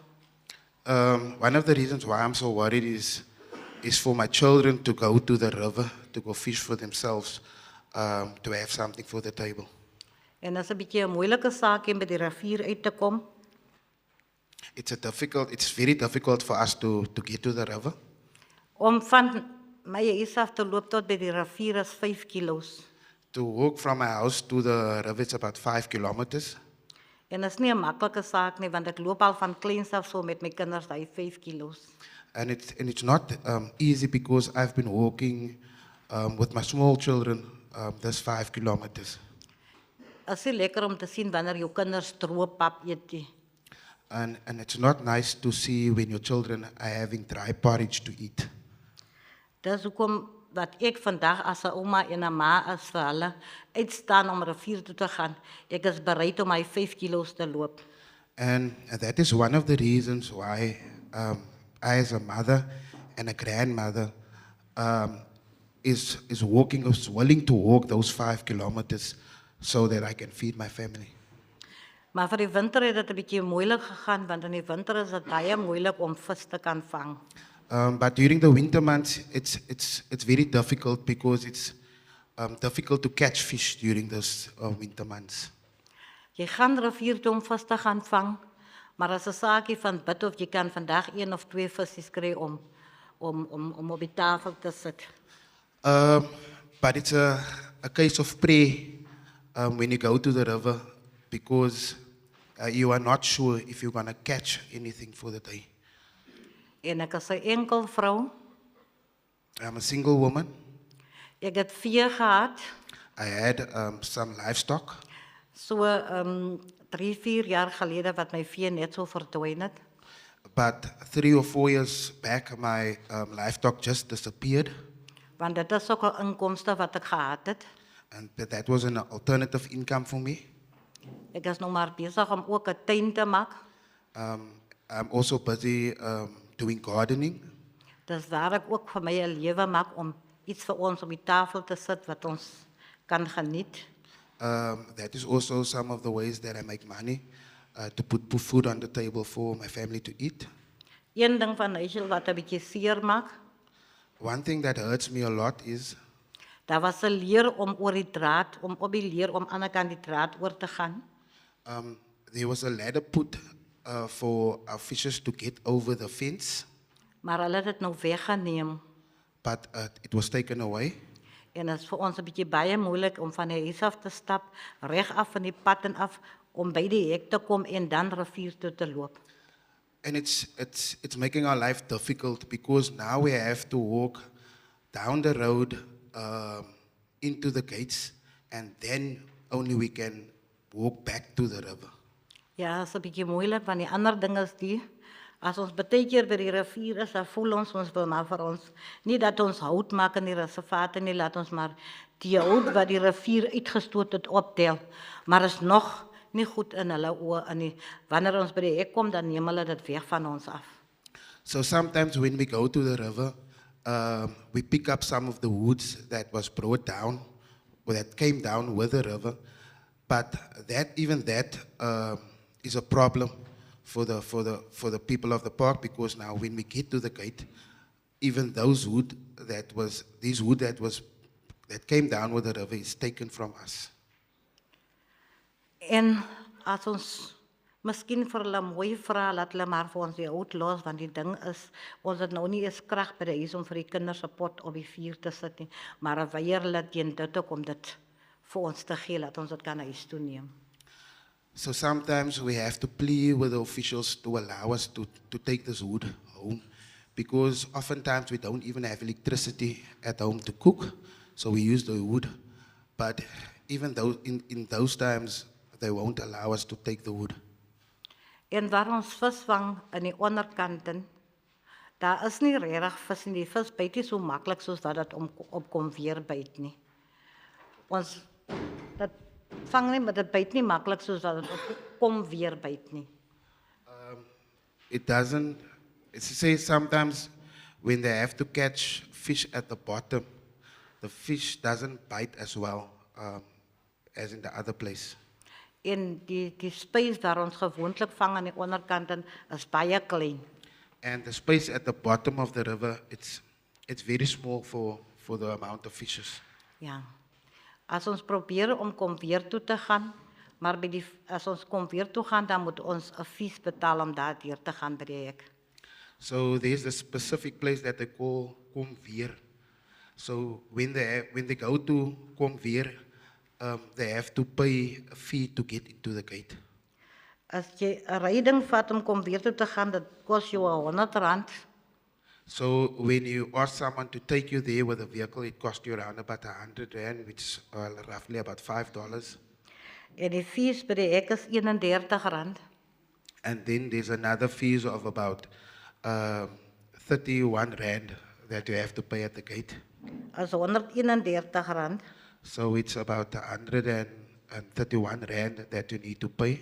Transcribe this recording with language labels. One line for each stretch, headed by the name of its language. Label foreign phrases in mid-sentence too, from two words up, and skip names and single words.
English: One of the reasons why I'm so worried is for my children to go to the river, to go fish for themselves, to have something for the table.
Afrikaans: En is 'n bietjie 'n moeilike saak om by die rivier uit te kom.
English: It's very difficult for us to get to the river.
Afrikaans: Om van my huis af te loop tot by die rivier is 5 kilos.
English: To walk from my house to the river, it's about 5 kilometers.
Afrikaans: En is nie 'n maklike saak nie, want ek loop al van kleins af so met my kinders daai 5 kilos.
English: And it's not easy because I've been walking with my small children this 5 kilometers.
Afrikaans: Is nie lekker om te sien wanneer jou kinders droë pap eet nie.
English: And it's not nice to see when your children are having dry porridge to eat.
Afrikaans: Dis hoekom dat ek vandag as 'n ouma en 'n ma is vir hulle uitstaan om rivier toe te gaan. Ek is bereid om my 5 kilos te loop.
English: And that is one of the reasons why I, as a mother and a grandmother, is willing to walk those 5 kilometers so that I can feed my family.
Afrikaans: Maar vir die winter het dit 'n bietjie moeilik gegaan, want in die winter is dit baie moeilik om vis te kan vang.
English: But during the winter months, it's very difficult because it's difficult to catch fish during those winter months.
Afrikaans: Jy gaan rivier toe om vis te gaan vang, maar as 'n saakie van bid of jy kan vandag 1 of 2 visse kry om op die tafel te sit.
English: But it's a case of prayer when you go to the river because you are not sure if you're going to catch anything for the day.
Afrikaans: En ek is 'n enkel vrou.
English: I'm a single woman.
Afrikaans: Ek het vee gehad.
English: I had some livestock.
Afrikaans: So 3-4 jaar gelede wat my vee net so verdwyn het.
English: But 3 or 4 years back, my livestock just disappeared.
Afrikaans: Want dit is ook 'n inkomste wat ek gehad het.
English: And that was an alternative income for me.
Afrikaans: Ek is nog maar besig om ook 'n tuin te maak.
English: I'm also busy doing gardening.
Afrikaans: Dis waar ek ook vir my 'n lewe maak om iets vir ons op die tafel te sit wat ons kan geniet.
English: That is also some of the ways that I make money to put food on the table for my family to eat.
Afrikaans: Een ding van Nigel wat 'n bietjie seer maak,
English: One thing that hurts me a lot is
Afrikaans: daar was 'n leer om oor die draad, om op die leer om aan die kant die draad oor te gaan.
English: there was a ladder put for our fishers to get over the fence,
Afrikaans: Maar hulle het dit nou weggeneem
English: but it was taken away.
Afrikaans: en dit is vir ons 'n bietjie baie moeilik om van die huis af te stap, reg af van die pad en af om by die hek te kom en dan rivier toe te loop.
English: And it's making our life difficult because now we have to walk down the road into the gates, and then only we can walk back to the river.
Afrikaans: Ja, is 'n bietjie moeilik want die ander ding is die as ons baie keer by die rivier is, dan voel ons wil maar vir ons nie dat ons hout maak in die reservate nie, laat ons maar die hout wat die rivier uitgestoot het optel, maar is nog nie goed in hulle oë in nie. Wanneer ons by die hek kom, dan neem hulle dit weg van ons af.
English: So sometimes when we go to the river, we pick up some of the woods that was brought down, or that came down with the river, but even that is a problem for the people of the park, because now when we get to the gate, even those wood that came down with the river is taken from us.
Afrikaans: En as ons miskien vir hulle mooi vra, laat hulle maar vir ons die hout los, want die ding is, ons het nou nie eens krag by die huis om vir die kinders 'n pot op die vuur te sit nie, maar weier hulle teen dit ook om dit vir ons te gee, dat ons dit kan huis toe neem.
English: So sometimes we have to plead with the officials to allow us to take this wood home, because oftentimes we don't even have electricity at home to cook, so we use the wood. But even though in those times, they won't allow us to take the wood.
Afrikaans: En waar ons vis vang in die onderkanten, daar is nie regtig vis nie. Die vis byt nie so maklik soos wat dit op kom weer byt nie. Ons dit vang nie, maar dit byt nie maklik soos wat dit op kom weer byt nie.
English: It doesn't, it's say sometimes when they have to catch fish at the bottom, the fish doesn't bite as well as in the other place.
Afrikaans: En die space waar ons gewoonlik vang aan die onderkanten is baie klein.
English: And the space at the bottom of the river, it's very small for the amount of fishes.
Afrikaans: Ja. As ons probeer om kom weer toe te gaan, maar as ons kom weer toe gaan, dan moet ons 'n fees betaal om daar deur te gaan by die hek.
English: So there's a specific place that they call Komveer. So when they go to Komveer, they have to pay a fee to get into the gate.
Afrikaans: As jy 'n ryding vat om kom weer toe te gaan, dit kos jou R100.
English: So when you ask someone to take you there with a vehicle, it costs you around about R100, which is roughly about $5.
Afrikaans: En die fees by die hek is R31.
English: And then there's another fees of about 31 Rand that you have to pay at the gate.
Afrikaans: As R131.
English: So it's about 131 Rand that you need to pay.